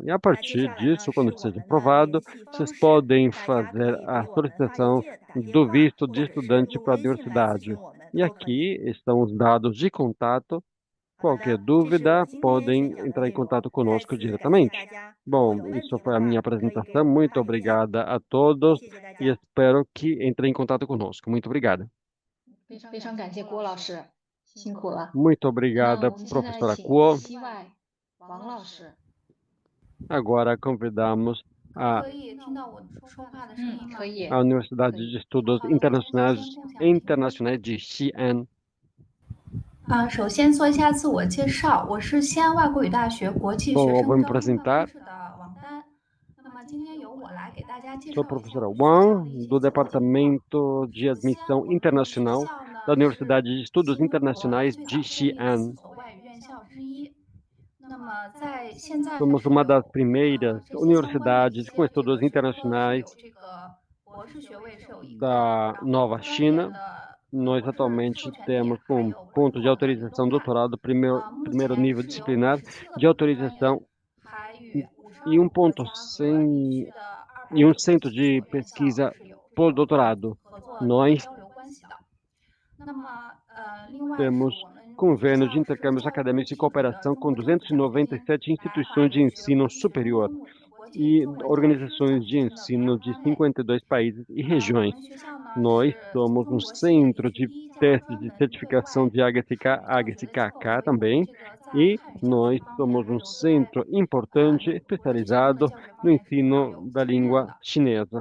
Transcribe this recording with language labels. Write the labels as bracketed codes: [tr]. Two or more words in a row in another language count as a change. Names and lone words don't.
[pt] E a partir disso, quando esteja aprovado, vocês podem fazer a solicitação do visto de estudante para a universidade. E aqui estão os dados de contato. Qualquer dúvida, podem entrar em contato conosco diretamente. Bom, isso foi a minha apresentação. Muito obrigada a todos e espero que entrem em contato conosco. Muito obrigada. [zh] 非常感谢郭老师，辛苦了。 [pt] Muito [zh] 那 [pt] obrigada, [zh] 我们现在 [pt] professora [zh] 请 [pt] Kuo. [zh] 西外王老师。 [pt] Agora convidamos a [zh] 可以听到我说话的声音吗？可以。 [pt] Universidade de Estudos Internacionais de Xi'an. [zh] 首先做一下自我介绍，我是西安外国语大学国际学 [pt] Bom, eu [zh] 生 [pt] vou me [zh] 交通办公 [pt] apresentar. [zh] 室的王丹。那么今天由我来给大家介 [pt] Sou [zh] 绍 [pt] a [zh] 一下 [pt] professora [zh] 我们学校的 [pt] Wang, [zh] 一些 [pt] do [zh] 基本情况。 [pt] Departamento de [zh] 首先， [pt] Admissão [zh] 我们学 [pt] Internacional [zh] 校 [pt] da [zh] 呢是 [pt] Universidade de Estudos [zh] 新国 [pt] Internacionais [zh] 最 [pt] de [zh] 早建立的4 [pt] Xi'an. [zh] 所外语院校之一。那么在现在呢 [pt] Somos [zh] 是 [pt] uma [zh] 有 [pt] das primeiras [zh] 这些相关的一 [pt] universidades [zh] 些 [pt] com [zh] 这个 [pt] estudos [zh] 学科是 [pt] internacionais [zh] 有这个博士学位是有一个， [pt] da [zh] 然后 [pt] Nova [zh] 专业 [pt] China. [zh] 的 [pt] Nós [zh] 博士 [pt] atualmente [zh] 授权点 [pt] temos [zh] 还 [pt] com [zh] 有 [pt] ponto [zh] 文 [pt] de [zh] 凭的一个 [pt] autorização [zh] 动 [pt] doutorado, [zh] 目 [pt] primeiro [zh] 前 [pt] nível [zh] 是有 [pt] disciplinar [zh] 17个 [pt] de [zh] 本科专业， [pt] autorização [zh] 还与 [pt] e [zh] 52个国家和地区的 [pt] e [zh] 290 [pt] centro [zh] 所 [pt] de [zh] 院校 [pt] pesquisa [zh] 是有这 [pt] por [zh] 种 [pt] doutorado. [zh] 合作 [pt] Nós [zh] 交流关系的。那么另外是 [pt] temos [zh] 我们学 [pt] convênios [zh] 校 [pt] de [zh] 是 [pt] intercâmbios [zh] 教育部 [pt] acadêmicos e [zh] 批准的 [pt] cooperação [zh] 中 [pt] com [zh] 国政府奖学金， [pt] 297 instituições de [zh] 2019 [pt] ensino [zh] 年 [pt] superior. [zh] 公布的国 [pt] e organizações de ensino de 52 países e regiões. Nós somos um centro de testes de certificação de HSK, HSKK também, e nós somos um centro importante especializado no ensino da língua chinesa.